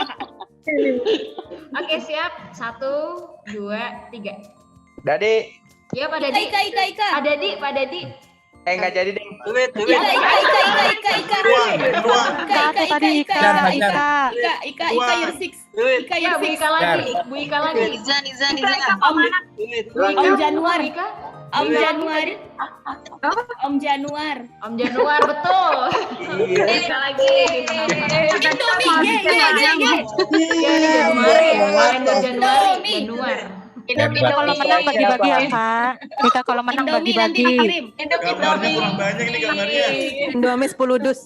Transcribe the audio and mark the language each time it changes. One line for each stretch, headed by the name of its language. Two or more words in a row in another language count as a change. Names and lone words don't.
Indonesian: Oke, siap. 1, 2, 3. Dadi, Ya, Pak Dadi. Ika. Pak Dadi. nggak jadi deh. Ika. Ika Year 6. Ika Ya, Year Bu 6. Ika lagi. Bu Ika lagi. Om Januar. Bu Ika. Om Januar. Om Januar. Om Januar, betul. Bu Ika lagi. Indomie. Ya, ini Januari ya. Kalender Januari. Januar. Hebat. Kalau menang bagi-bagi ya Kak. Ika kalau menang Indomie nanti bagi-bagi. dikirim. Gambarnya kurang banyak nih gambarnya. Indomie 10 dus.